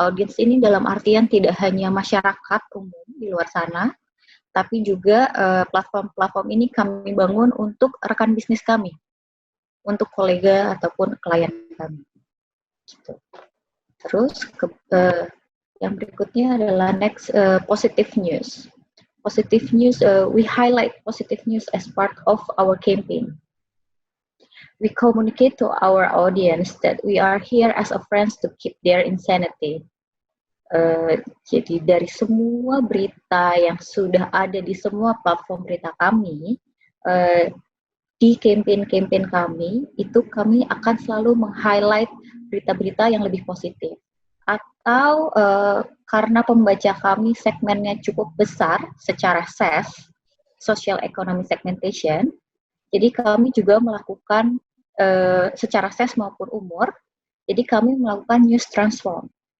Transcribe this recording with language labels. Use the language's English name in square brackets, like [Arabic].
[Indonesian] Audiens ini dalam artian tidak hanya masyarakat umum di luar sana, tapi juga platform-platform ini kami bangun untuk rekan bisnis kami, untuk kolega ataupun klien kami. Gitu. Terus yang berikutnya adalah next positive news. [English] Positive news, we highlight positive news as part of our campaign. We communicate to our audience that we are here as a friends to keep their insanity. [Indonesian] Jadi dari semua berita yang sudah ada di semua platform berita kami, di campaign kami, itu kami akan selalu meng-highlight berita-berita yang lebih positif. Atau karena pembaca kami segmennya cukup besar secara SES, Social Economic Segmentation, jadi kami juga melakukan secara SES maupun umur, jadi kami melakukan news transform.